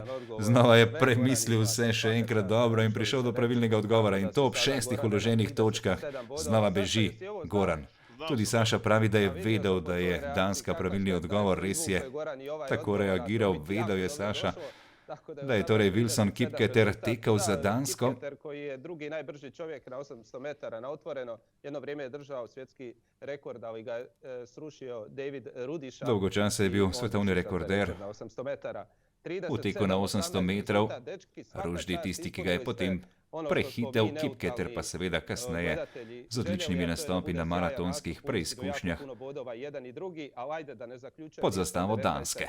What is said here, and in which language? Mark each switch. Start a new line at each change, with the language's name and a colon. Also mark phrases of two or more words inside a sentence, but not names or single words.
Slovenian: Znova je premislil vse še enkrat dobro in prišel do pravilnega odgovora. In to ob 6 vloženih točkah. Znova beži Goran. Tudi Saša pravi, da je vedel, da je Danska pravilni odgovor. Res je tako reagiral, vedel je Saša, da je torej Wilson Kipketer tekel za Dansko.
Croatian: Kipketer koji je drugi najbrži čovjek na 800 metara na otvoreno. Jedno vrijeme je držao svjetski rekord, ali ga je srušio David Rudisha.
Slovenian: Dolgo časa je bil svetovni rekorder v teku na 800 metrov. Ruždi tisti, ki ga je potem prehitel, Kipketer pa seveda kasneje z odličnimi nastopi na maratonskih preizkušnjah pod zastavo Danske.